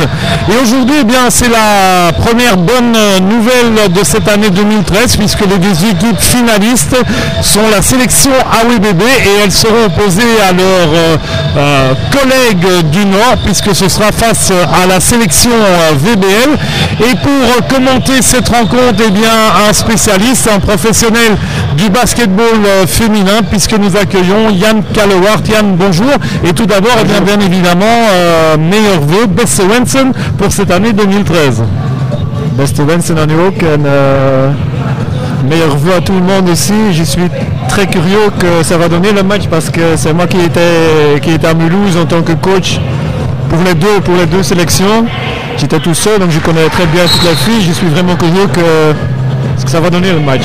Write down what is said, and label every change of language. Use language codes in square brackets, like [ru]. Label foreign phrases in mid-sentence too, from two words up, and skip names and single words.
[fr] Et aujourd'hui, c'est la première bonne nouvelle de cette année 2013 puisque les deux équipes finalistes sont la sélection AWBB et elles seront opposées à leurs collègues du Nord puisque ce sera face à la sélection VBL. Et pour commenter cette rencontre, un spécialiste, un professionnel du basketball féminin puisque nous accueillons Jan Kallewart. Jan, bonjour. Et tout d'abord, bien évidemment, meilleurs vœux, [nl] beste wensen [fr] pour cette année 2013. [nl] Beste wensen aan u ook en [fr] meilleurs vœux à tout le monde ici. Je suis très curieux que ça va donner le match parce que c'est moi qui était à Mulhouse en tant que coach pour les deux sélections. J'étais tout seul donc je connais très bien toutes les filles. Je suis vraiment curieux que ce que ça va donner le match.